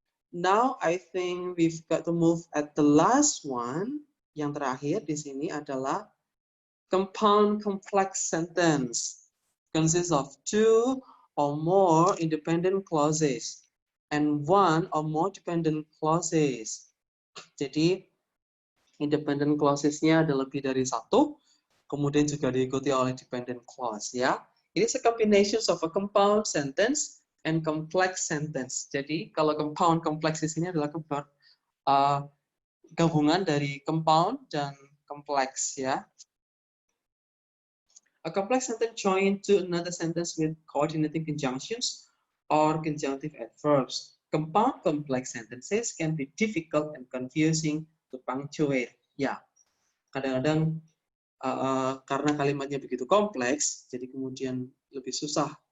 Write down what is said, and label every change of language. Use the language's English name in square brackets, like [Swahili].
[English] Now I think we've got to move at the last one. [Indonesian] Yang terakhir di sini adalah compound complex sentence. [English] Consists of two or more independent clauses and one or more dependent clauses. [Indonesian] Jadi independent clauses-nya ada lebih dari satu, kemudian juga diikuti oleh dependent clause ya. [English] It is a combination of a compound sentence and complex sentence. [Indonesian] Jadi kalau compound complex di sini adalah gabungan dari compound dan complex ya. [English] A complex sentence joined to another sentence with coordinating conjunctions or conjunctive adverbs. Compound complex sentences can be difficult and confusing to punctuate. [Indonesian] Ya, kadang-kadang karena kalimatnya begitu kompleks, jadi kemudian lebih susah.